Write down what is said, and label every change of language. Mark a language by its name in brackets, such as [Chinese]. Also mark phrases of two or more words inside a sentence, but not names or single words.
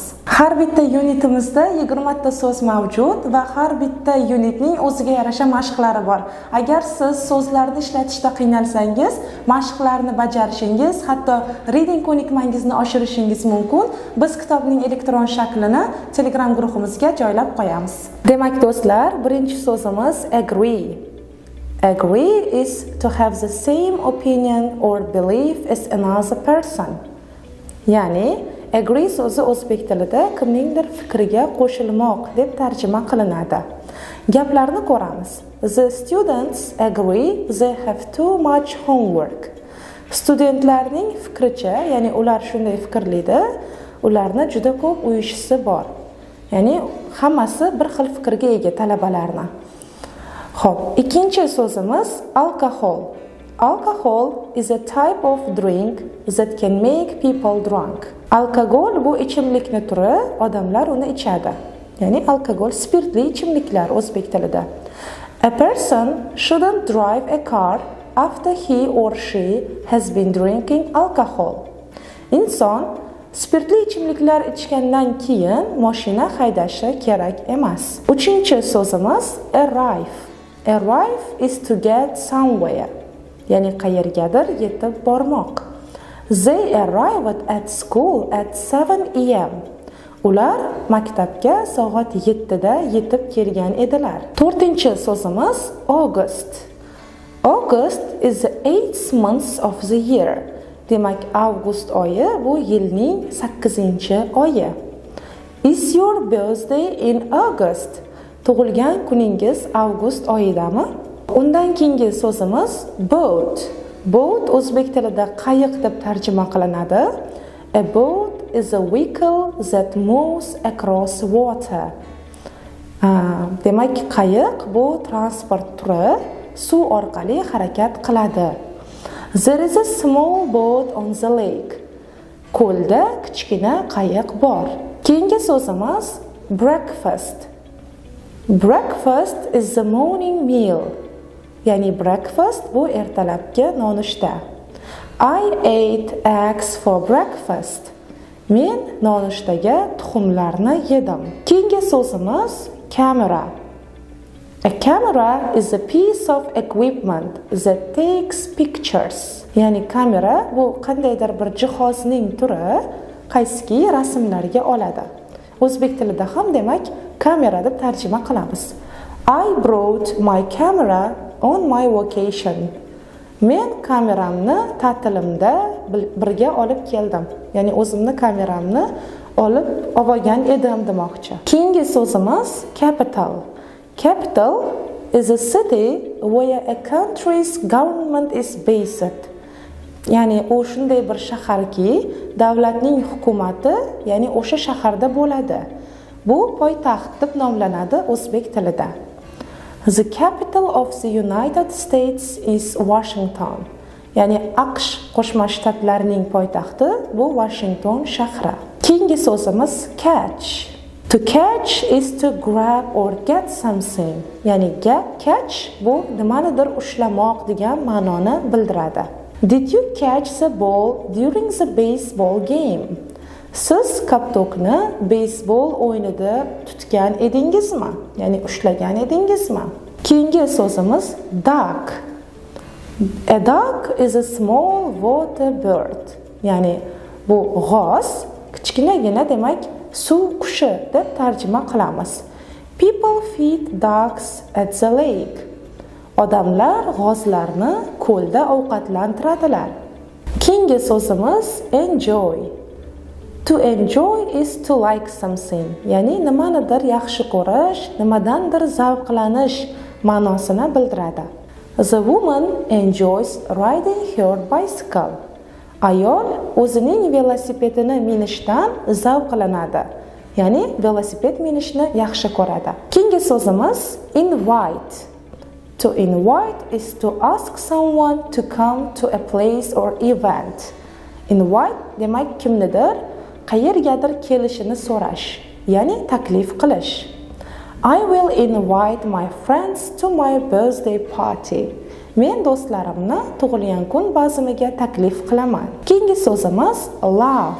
[Uzbek] Har bitta unitimizda 20 ta so'z mavjud va har bitta unitning o'ziga yarasha mashqlari bor. Agar siz so'zlarni ishlatishda qiynalsangiz, mashqlarni bajarishingiz, hatto reading ko'nikmangizni oshirishingiz mumkin. Biz kitobning elektron shaklini Telegram guruhimizga joylab qo'yamiz. Demak do'stlar, birinchi so'zimiz agree. [English] Agree is to have the same opinion or belief as another person. [Uzbek] Ya'ni agree so'zi o'zbek tilida kimningdir fikriga qo'shilmoq deb tarjima qilinadi. Gaplarni ko'ramiz. [English] The students agree they have too much homework. [Uzbek] Studentlarning fikricha, ya'ni ular shunday fikrlaydi, ularni juda ko'p uy ishisi bor. Ya'ni hammasi bir xil fikrga ega talabalarni. Xo'p, ikkinchi so'zimiz alcohol. [English] Alcohol is a type of drink that can make people drunk. [Uzbek] Alkogol bu ichimlikning turi, odamlar uni ichadi. Ya'ni alkogol spirtli ichimliklar o'zbek tilida. [English] A person shouldn't drive a car after he or she has been drinking alcohol. [Uzbek] Inson spirtli ichimliklar ichgandan keyin mashina haydashi kerak emas. Uchinchi so'zimiz arrive. [English] Arrive is to get somewhere. [Uzbek] Ya'ni qayergadir yetib bormoq. [English] They arrived at school at 7 am. [Uzbek] Ular maktabga soat 7 da yetib kelgan edilar. To'rtinchi so'zimiz August. [English] August is the 8th month of the year. [Uzbek] Demak, avgust oyi bu yilning 8-oyi. [English] Is your birthday in August? [Uzbek] Tug'ilgan kuningiz avgust oyidami? Undan keyingi so'zimiz boat. Boat o'zbek tilida qayiq deb tarjima qilinadi. [English] A boat is a vehicle that moves across water. [Uzbek] Demak, qayiq bu transport turi, suv orqali harakat qiladi. [English] There is a small boat on the lake. [Uzbek] Ko'lda kichkina qayiq bor. Keyingi so'zimiz breakfast. [English] Breakfast is the morning meal. [Uzbek] Ya'ni breakfast bu ertalabki nonushta. [English] I ate eggs for breakfast. [Uzbek] Men nonushtaga tuxumlarni yedim. Keyingi so'zimiz camera. [English] A camera is a piece of equipment that takes pictures. [Uzbek] Ya'ni kamera bu qandaydir bir jihozning turi, qaysiki rasmlarga oladi. O'zbek tilida ham demak kamera deb tarjima qilamiz. [English] I brought my camera on my vacation. [Uzbek] Men kameramni ta'tilimda birga olib keldim. Ya'ni o'zimni kameramni olib olgan edim demoqchi. Keyingi so'zimiz capital. [English] Capital is a city where a country's government is based. [Uzbek] Ya'ni u shunday bir shaharki, davlatning hukumati, ya'ni o'sha shaharda bo'ladi. Bu poytaxt deb nomlanadi o'zbek tilida. [English] The capital of the United States is Washington. [Uzbek] Ya'ni AQSh Qo'shma Shtatlarining poytaxti bu Washington shahri. Keyingi so'zimiz catch. [English] To catch is to grab or get something. [Uzbek] Ya'ni catch bu nimanidir ushlamoq degan ma'noni bildiradi. [English] Did you catch the ball during the baseball game? [Uzbek] Siz koptokni beysbol o'yinida tutgan edingizmi? Ya'ni ushlagan edingizmi? Keyingi so'zimiz duck. [English] A duck is a small water bird. [Uzbek] Ya'ni bu g'oz, kichkinagina demak suv qushi deb tarjima qilamiz. [English] People feed ducks at the lake. [Uzbek] Odamlar g'ozlarni ko'lda ovqatlantiradilar. Keyingi so'zimiz enjoy. [English] To enjoy is to like something. [Uzbek] Ya'ni nimanidir yaxshi ko'rish, nimadandir zavqlanish ma'nosini bildiradi. [English] The woman enjoys riding her bicycle. [Uzbek] Ayol o'zining velosipedini minishdan zavqlanadi. Ya'ni velosiped minishni yaxshi ko'radi. Keyingi so'zimiz invite. [English] To invite is to ask someone to come to a place or event. [Uzbek] Invite demak kimnidir qayergadir kelishini so'rash, ya'ni taklif qilish. [English] I will invite my friends to my birthday party. [Uzbek] Men do'stlarimni tug'ilgan kun bazmiga taklif qilaman. Keyingi so'zimiz love.